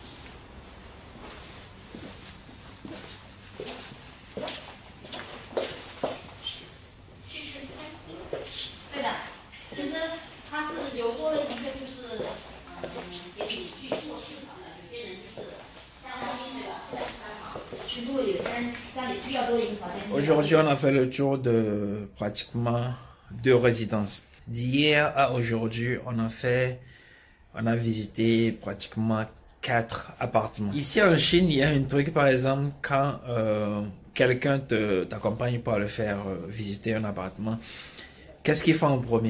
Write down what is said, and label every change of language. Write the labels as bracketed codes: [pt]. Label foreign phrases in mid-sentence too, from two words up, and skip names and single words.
[zh] 这是餐厅。对的，其实它是留多了一个，就是给你去做市场的。有些人就是3房1对吧？4房。其实如果有些人家里需要多一个房间。 [fr] Aujourd'hui, on a fait le tour de pratiquement 2 résidences. D'hier à aujourd'hui, on a visité pratiquement 4 appartements. Ici en Chine, il y a un truc, par exemple, quand quelqu'un t'accompagne pour aller faire visiter un appartement, qu'est-ce qu'ils font en premier?